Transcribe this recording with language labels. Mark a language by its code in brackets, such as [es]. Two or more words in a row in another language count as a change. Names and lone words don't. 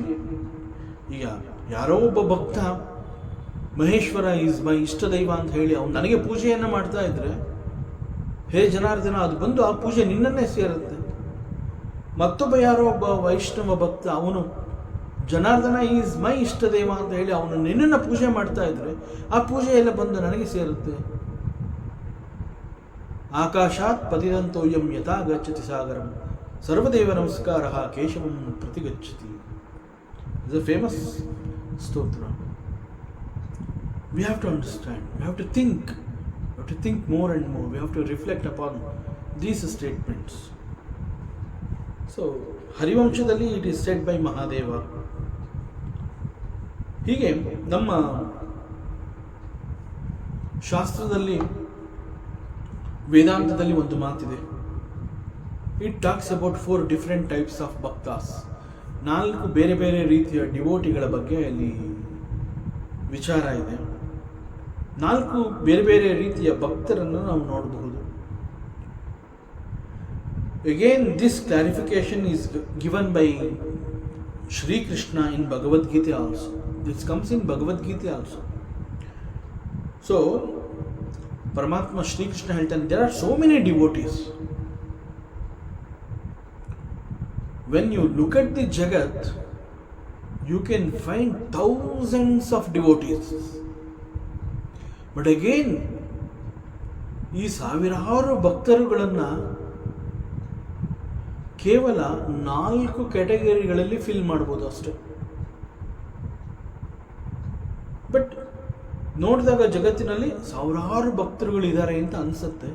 [kn] ಈಗ ಯಾರೋ ಒಬ್ಬ ಭಕ್ತ ಮಹೇಶ್ವರ [en] is my [kn] ಇಷ್ಟ ದೈವ ಅಂತ ಹೇಳಿ ಅವನು ನನಗೆ ಪೂಜೆಯನ್ನು ಮಾಡ್ತಾ ಇದ್ರೆ, ಹೇ ಜನಾರ್ದನ, ಅದು ಬಂದು ಆ ಪೂಜೆ ನಿನ್ನನ್ನೇ ಸೇರುತ್ತೆ. ಮತ್ತೊಬ್ಬ ಯಾರೋ ಒಬ್ಬ ವೈಷ್ಣವ ಭಕ್ತ ಅವನು ಜನಾರ್ದನ [en] is my [kn] ಇಷ್ಟ ದೈವ ಅಂತ ಹೇಳಿ ಅವನು ನಿನ್ನನ್ನು ಪೂಜೆ ಮಾಡ್ತಾ ಇದ್ರೆ ಆ ಪೂಜೆ ಎಲ್ಲ ಬಂದು ನನಗೆ ಸೇರುತ್ತೆ. [sa] ಆಕಾಶಾತ್ ಪತಿದಂತೋಯಂ ಯಥಾ ಗಚ್ಚತಿ ಸಾಗರಂ ಸರ್ವದೇವ ನಮಸ್ಕಾರ ಕೇಶವಂ ಪ್ರತಿಗಚ್ಚತಿ. [en] is a famous ಸ್ತೋತ್ರ. We have to understand, we have to think more and more, we have to reflect upon these statements. So ಹರಿವಂಶದಲ್ಲಿ it is said by ಮಹಾದೇವ. [kn] ಹೀಗೆ ನಮ್ಮ ಶಾಸ್ತ್ರದಲ್ಲಿ ವೇದಾಂತದಲ್ಲಿ ಒಂದು ಮಾತಿದೆ. [en] it talks about 4 different types of ಭಕ್ತಾಸ್. [kn] 4 ಬೇರೆ ಬೇರೆ ರೀತಿಯ ಡಿವೋಟಿಗಳ ಬಗ್ಗೆ ಅಲ್ಲಿ ವಿಚಾರ ಇದೆ. 4 ಬೇರೆ ಬೇರೆ ರೀತಿಯ ಭಕ್ತರನ್ನು ನಾವು ನೋಡಬಹುದು. [en] again this clarification is given by ಶ್ರೀ ಕೃಷ್ಣ in ಭಗವದ್ಗೀತೆ also. this comes in ಭಗವದ್ಗೀತೆ also. so [kn] ಪರಮಾತ್ಮ ಶ್ರೀಕೃಷ್ಣ ಹೇಳ್ತಾನೆ, [en] there are so many devotees. when you look at the ಜಗತ್, you can find thousands of devotees. But again, [kn] ಈ ಸಾವಿರಾರು ಭಕ್ತರುಗಳನ್ನು ಕೇವಲ 4 ಕ್ಯಾಟಗರಿಗಳಲ್ಲಿ ಫಿಲ್ ಮಾಡ್ಬೋದು ಅಷ್ಟೆ. ಬಟ್ ನೋಡಿದಾಗ ಜಗತ್ತಿನಲ್ಲಿ ಸಾವಿರಾರು ಭಕ್ತರುಗಳಿದ್ದಾರೆ ಅಂತ ಅನಿಸುತ್ತೆ.